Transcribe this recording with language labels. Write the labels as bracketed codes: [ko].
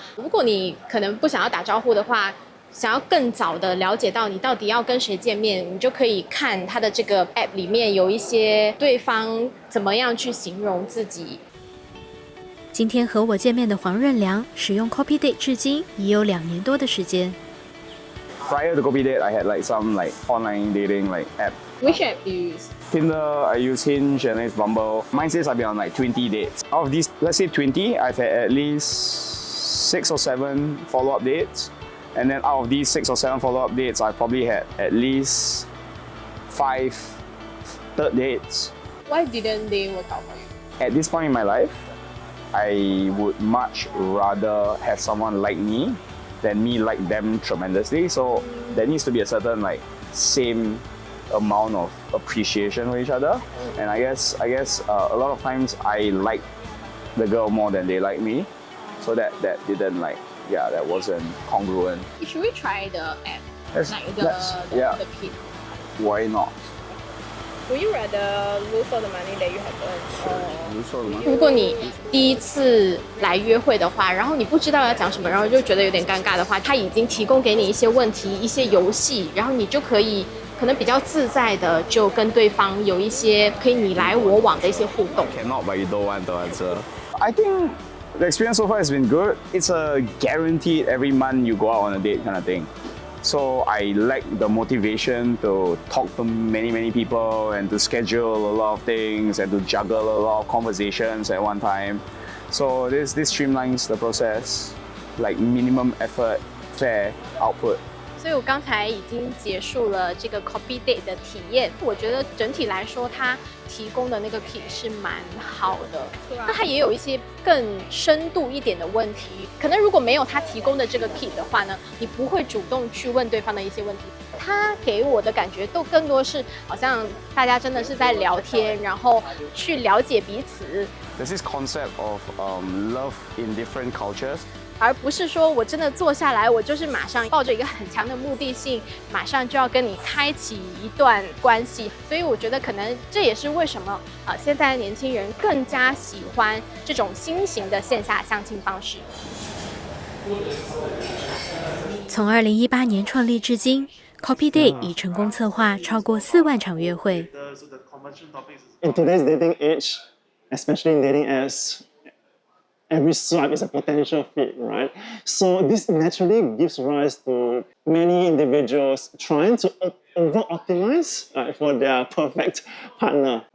[zh] 如果你可能不想要打招呼的话，想要更早的了解到你到底要跟谁见面，你就可以看他的这个 app 里面有一些对方怎么样去形容自己。今天和我见面的黄润良使用 Copy Date 至今已有2年多的时间。 [en] Prior to Copy Date, I had like some like online dating like app. Which app do you use? Tinder, I use Hinge, and I use Bumble. Mine says I've been on like 20 dates. Out of these, let's say 20, I've had at least 6 or 7 follow-up dates. And then out of these 6 or 7 follow-up dates, I probably had at least 5 third dates. Why didn't they work out for you? At this point in my life, I would much rather have someone like me than me like them tremendously. So there needs to be a certain like same amount of appreciation for each other. And I guess a lot of times I like the girl more than they like me. So that didn't like yeah, that wasn't congruent. Should we try the app? Let's- Like yeah. the pit. Why not? Would you rather lose all the money that you have earned, or [zh] 无所谓吗？如果你第一次来约会的话，然后你不知道要讲什么，然后就觉得有点尴尬的话，他已经提供给你一些问题、一些游戏，然后你就可能比较自在的就跟对方有一些可以你来我往的一些互动。 [en] Cannot, but you don't want to answer. I think the experience so far has been good. It's a guaranteed every month you go out on a date kind of thing. So I lack the motivation to talk to many people and to schedule a lot of things and to juggle a lot of conversations at one time. So this streamlines the process, like minimum effort, fair output. [zh] 所以我刚才已经结束了这个 Copy Date 的体验，我觉得整体来说，它提供的那个 kit 是蛮好的。那它也有一些更深度一点的问题，可能如果没有它提供的这个 kit 的话呢，你不会主动去问对方的一些问题。它给我的感觉都更多是好像大家真的是在聊天，然后去了解彼此。 [en] There's this concept of love in different cultures. [zh] 而不是说我真的坐下来，我就是马上抱着一个很强的目的性，马上就要跟你开启一段关系。所以我觉得可能这也是为什么现在的年轻人更加喜欢这种新型的线下相亲方式。从2018年创立至今 ，Copy Date 已成功策划超过4万场约会。 [en] In today's dating age, especially in dating apps, every swipe is a potential fit, right? So this naturally gives rise to many individuals trying to over-optimize for their perfect partner.